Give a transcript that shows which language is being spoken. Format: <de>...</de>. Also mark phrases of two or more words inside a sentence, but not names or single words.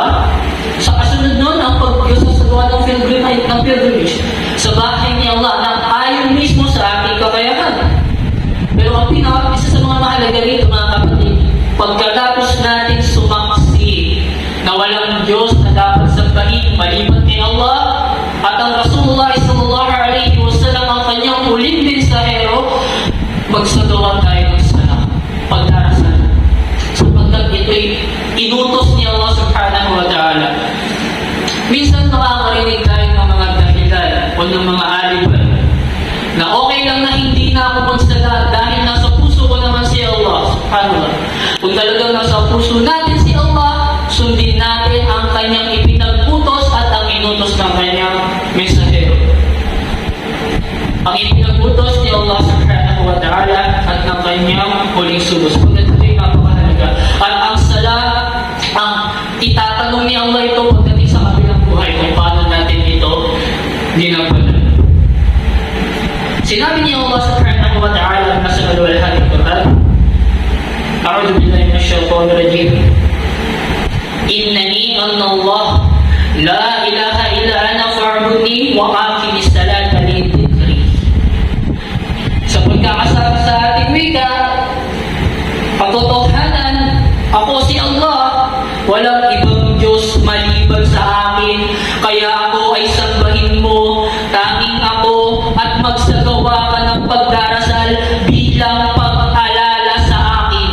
<tl>Sa kasunod nun, ang pagsasagawa ng pilgrimage sa bahay ni Allah na ayon mismo sa ating kakayahan. Pero ang isa sa mga mahalaga rito, mga kapatid, pagkatapos natin sumaksi na walang Diyos na dapat sambahin maliban kay Allah, at ang Rasulullah</tl> <ar>صلى الله عليه وسلم</ar> <tl>ang kanyang huling mensahero, magsagawa tayo ng salat, pagdarasal, sapagkat ito'y inutos ni Allah</tl> <ar>سبحانه وتعالى.</ar> <tl>Minsan makakarinig tayo ng mga dahilan o ng mga aliban na okay lang na hindi na ako magsala dahil nasa puso ko naman si Allah</tl> <ar>سبحانه وتعالى.</ar> <tl>Kung talagang nasa puso natin si Allah, sundin natin ang kanyang ipinag-utos at ang inutos ng kanyang mensahero. Ang ipinag-utos ni Allah</tl> <ar>سبحانه وتعالى</ar> <tl>at ng kanyang huling sugo. Pagdating ito'y napakahalaga. At ang salat, ang itatanong ni Allah ito pagdating sa kabilang buhay kung paano natin ito ginampalan. Sinabi ni Allah</tl> <ar>سبحانه وتعالى</ar> <tl>na sa Al-Quran,</tl> <ar>أعوذ بالله من الشيطان الرجيم. إنني أنا الله لا إله إلا أنا فاعبدني وأقم الصلاة لذكري.</ar> <tl>Sa pagkakasabi sa ating wika, patotohanan, ako si Allah, walang ibang Diyos maliban sa akin, kaya ako ay sambahin mo, tanging ako, at magsagawa ka ng pagdarasal bilang pag-alala sa akin.</tl>